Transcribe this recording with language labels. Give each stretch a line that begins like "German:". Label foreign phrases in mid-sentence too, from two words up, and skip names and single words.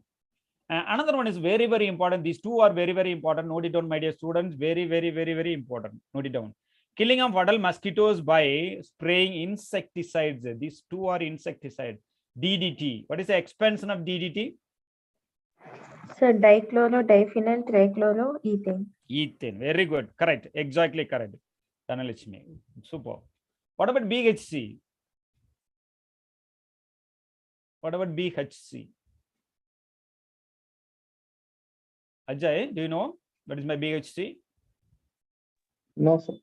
English: Another one is very, very important. These 2 are very, very important. Note it down, my dear students. Very, very, very, very important. Note it down. Killing of adult mosquitoes by spraying insecticides. These 2 are insecticides. DDT. What is the expansion of DDT? So dichloro, diphenyl, trichloroethane. Ethane. Very good. Correct. Exactly correct. Dhanalakshmi. Super. What about BHC? What about BHC? Ajay, do you know what is my BHC? No, sir.